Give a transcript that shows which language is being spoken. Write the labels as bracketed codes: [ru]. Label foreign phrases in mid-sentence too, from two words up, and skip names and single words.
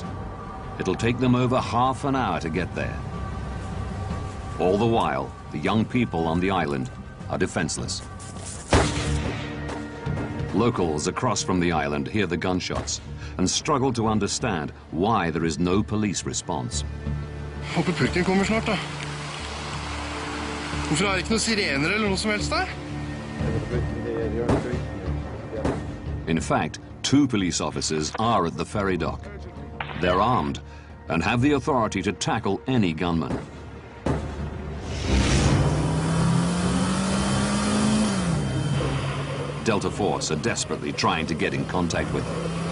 [en] It'll take them over half an hour to get there. All the while, the young people on the island are defenseless. Locals across from the island hear the gunshots and struggle to understand why there is no police response. [no] Håper pukken kommer snart, da. Hvorfor er det ikke noen sirener eller noe som helst der? [en] In fact, 2 police officers are at the ferry dock. They're armed and have the authority to tackle any gunman. Delta Force are desperately trying to get in contact with them.